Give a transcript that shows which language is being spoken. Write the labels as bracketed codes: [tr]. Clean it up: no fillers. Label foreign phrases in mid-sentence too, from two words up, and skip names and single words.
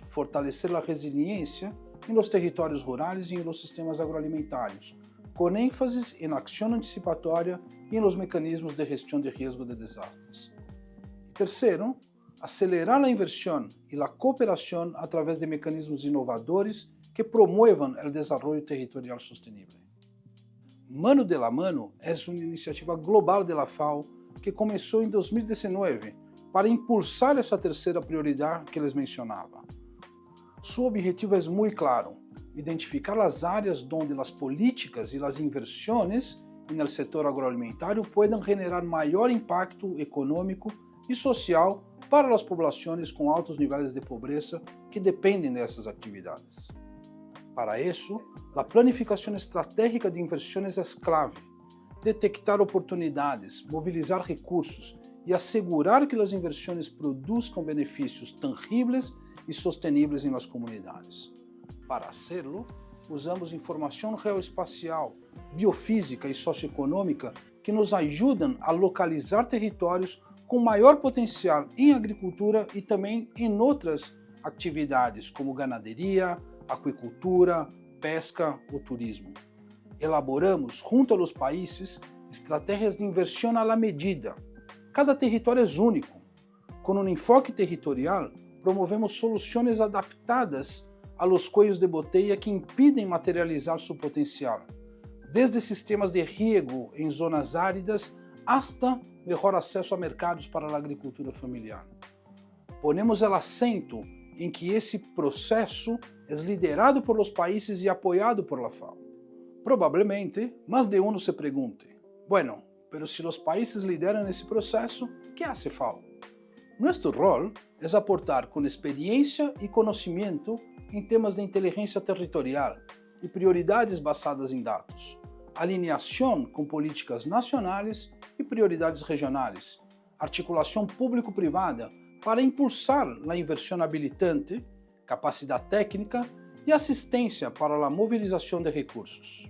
[es] Fortalecer la resiliencia en los territorios rurales y en los sistemas agroalimentarios, con énfasis en la acción anticipatoria y en los mecanismos de gestión de riesgo de desastres. Y tercero, acelerar la inversión y la cooperación a través de mecanismos innovadores que promuevan el desarrollo territorial sostenible. Mano de la Mano es una iniciativa global de la FAO que [pt] começou em 2019 para impulsar essa terceira prioridade que les mencionava. [es] Su objetivo [pt] é muito claro: identificar as áreas onde as políticas e as inversiones no setor agroalimentar podem generar maior impacto econômico e social para as populações com altos níveis de pobreza que dependem dessas atividades. Para isso, a planificação estratégica de inversões é clave. Detectar oportunidades, mobilizar recursos e assegurar que as inversões produzam benefícios tangíveis e sosteníveis em las comunidades. [es] Para hacerlo, [pt] usamos informação geoespacial, biofísica e socioeconômica que nos ajudam a localizar territórios com maior potencial em agricultura e também em outras atividades, como ganaderia, aquicultura, pesca ou turismo. Elaboramos, junto aos países, estratégias de inversão à la medida. Cada território é único. Com um enfoque territorial, promovemos soluções adaptadas [es] a los cuellos de botella [pt] que impedem materializar seu potencial, desde sistemas de riego em zonas áridas hasta melhor acesso a mercados para a agricultura familiar. Ponemos o acento em que esse processo é liderado [es] por los países [pt] e apoiado por la FAO. Provavelmente, mais de um se pergunte: [es] bueno, pero si los países lideran [pt] esse processo, [es] ¿qué hace FAO? Nuestro rol [pt] é aportar com experiência e conhecimento em temas de inteligência territorial e prioridades basadas em dados, alinhação com políticas nacionais e prioridades regionais, articulação público-privada para impulsar a inversão habilitante, capacidade técnica e assistência para a mobilização de recursos.